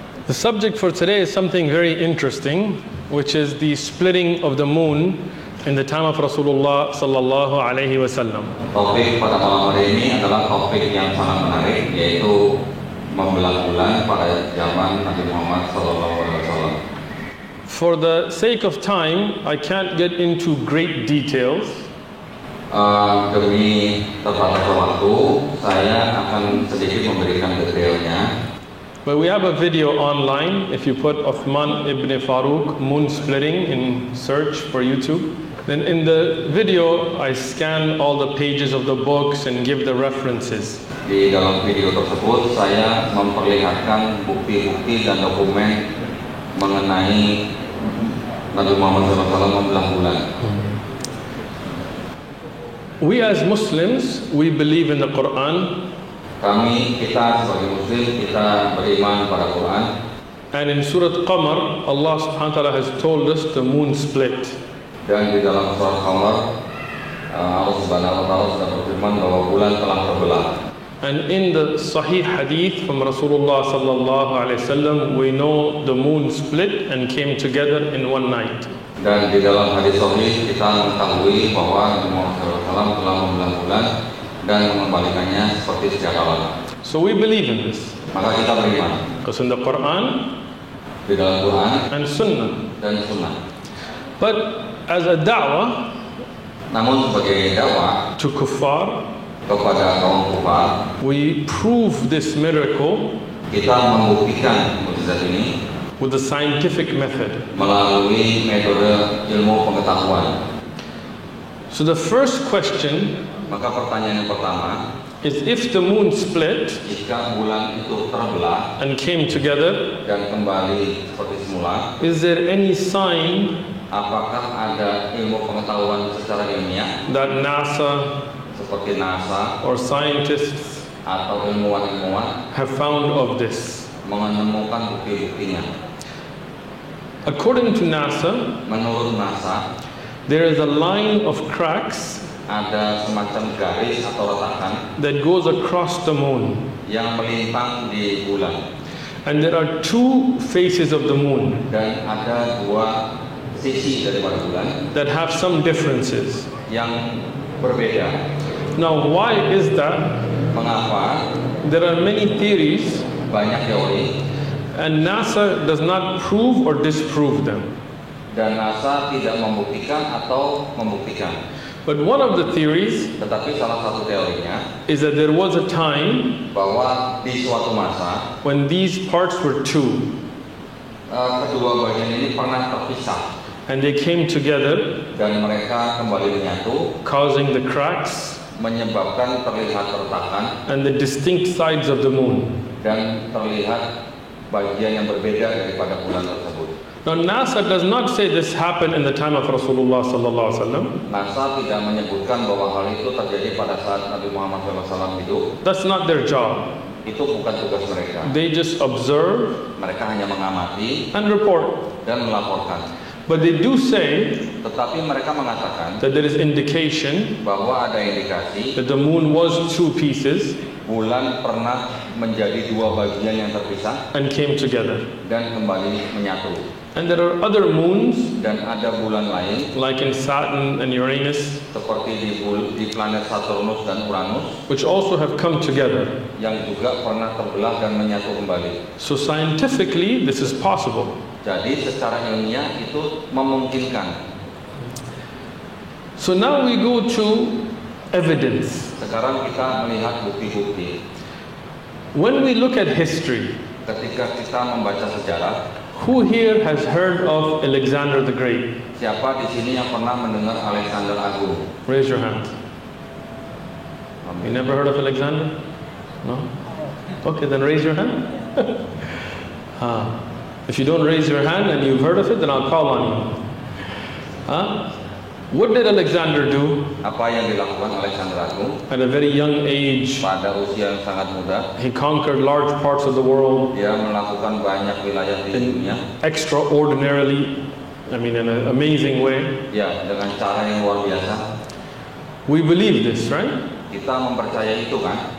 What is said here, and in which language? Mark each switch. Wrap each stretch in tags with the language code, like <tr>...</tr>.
<en>The subject for today is something very interesting, which is the splitting of the moon in the time of Rasulullah sallallahu alaihi wasallam.</en> <id>Topik pada malam hari ini adalah topik yang sangat menarik, yaitu membelah bulan pada zaman Nabi Muhammad sallallahu alaihi wasallam.</id> <en>For the sake of time, I can't get into great details.</en> <id>Demi terbatasnya waktu, saya akan sedikit memberikan detailnya.</id> <en>But we have a video online. If you put Uthman ibn Farooq moon splitting in search for YouTube, then in the video I scan all the pages of the books and give the references.</en> <id>Di dalam video tersebut saya memperlihatkan bukti-bukti dan dokumen mengenai Nabi Muhammad SAW membelah bulan.</id> <en>We as Muslims, we believe in the Quran.</en> <id>Kita sebagai Muslim, kita beriman pada Quran.</id> <en>And in Surah Qamar, Allah subhanahu wa ta'ala has told us the moon split.</en> <id>Dan di dalam Surah Qamar, Allah subhanahu wa ta'ala sudah berfirman bahwa bulan telah terbelah.</id> <en>And in the Sahih Hadith from Rasulullah sallallahu alaihi wasallam, we know the moon split and came together in one night.</en> <id>Dan di dalam hadis sahih kita mengetahui bahwa Nabi Muhammad SAW telah membelah bulan dan mengembalikannya seperti sedia kala.</id> <en>So we believe in this.</en> <id>Maka kita beriman.</id> <en>Because in the Quran,</en> <id>di dalam Quran</id> <en>and Sunnah.</en> <id>Dan Sunnah.</id> <en>But as a da'wah,</en> <id>namun sebagai dakwah</id> <en>to kuffar,</en> <id>kepada kaum kufar,</id> <en>we prove this miracle.</en> <id>Kita membuktikan mukjizat ini</id> <en>with the scientific method.</en> <id>Melalui metode ilmu pengetahuan.</id> <en>So the first question,</en> <id>maka pertanyaan yang pertama,</id> <en>is if the moon split,</en> <id>jika bulan itu terbelah</id> <en>and came together,</en> <id>dan kembali seperti semula,</id> <en>is there any sign,</en> <id>apakah ada ilmu pengetahuan secara ilmiah,</id> <en>that NASA,</en> <id>seperti NASA,</id> <en>or scientists,</en> <id>atau ilmuwan-ilmuwan,</id> <en>have found of this?</en> <id>Menemukan bukti-buktinya.</id> <en>According to NASA,</en> <id>menurut NASA,</id> <en>there is a line of cracks,</en> <id>ada semacam garis atau retakan,</id> <en>that goes across the moon,</en> <id>yang melintang di bulan.</id> <en>And there are two faces of the moon,</en> <id>dan ada dua sisi daripada bulan,</id> <en>that have some differences,</en> <id>yang berbeda.</id> <en>Now, why is that?</en> <id>Mengapa?</id> <en>There are many theories,</en> <id>banyak teori,</id> <en>and NASA does not prove or disprove them.</en> <id>Dan NASA tidak membuktikan atau membuktikan.</id> <en>But one of the theories,</en> <id>tetapi salah satu teorinya,</id> <en>is that there was a time</en> <id>bahwa di suatu masa</id> <en>when these parts were two,</en> <id>kedua bagian ini pernah terpisah,</id> <en>and they came together,</en> <id>dan mereka kembali menyatu,</id> <en>causing the cracks,</en> <id>menyebabkan terlihat retakan,</id> <en>and the distinct sides of the moon,</en> <id>dan terlihat bagian yang berbeda daripada bulan tersebut.</id> <en>Now NASA does not say this happened in the time of Rasulullah sallallahu alaihi wasallam.</en> <id>NASA tidak menyebutkan bahwa hal itu terjadi pada saat Nabi Muhammad SAW hidup.</id> <en>That's not their job.</en> <id>Itu bukan tugas mereka.</id> <en>They just observe,</en> <id>mereka hanya mengamati,</id> <en>and report,</en> <id>dan melaporkan.</id> <en>But they do say,</en> <id>tetapi mereka mengatakan,</id> <en>that there is indication,</en> <id>bahwa ada indikasi,</id> <en>that the moon was two pieces,</en> <id>bulan pernah menjadi dua bagian yang terpisah,</id> <en>and came together,</en> <id>dan kembali menyatu.</id> <en>And there are other moons,</en> <id>dan ada bulan lain,</id> <en>like in Saturn and Uranus,</en> <id>seperti di planet Saturnus dan Uranus,</id> <en>which also have come together,</en> <id>yang juga pernah terbelah dan menyatu kembali.</id> <en>So scientifically, this is possible.</en> <id>Jadi secara ilmiah itu memungkinkan.</id> <en>So now we go to evidence.</en> <id>Sekarang kita melihat bukti-bukti.</id> <en>When we look at history,</en> <id>ketika kita membaca sejarah,</id> <en>who here has heard of Alexander the Great?</en> <id>Siapa di sini yang pernah mendengar Alexander Agung?</id> <en>Raise your hand. You never heard of Alexander? No? Okay, then raise your hand. If you don't raise your hand and you've heard of it, then I'll call on you. Huh? What did Alexander do?</en> <id>Apa yang dilakukan Alexander Agung</id> <en>At a very young age,</en> <id>pada usia yang sangat muda?</id> <en>he conquered large parts of the world</en> <id>Dia melakukan banyak wilayah di dunia.</id> <en>extraordinarily, in an amazing way.</en> <id>Ya, dengan cara yang luar biasa.</id> <en>We believe this, right?</en> <id>Kita mempercayai itu kan?</id>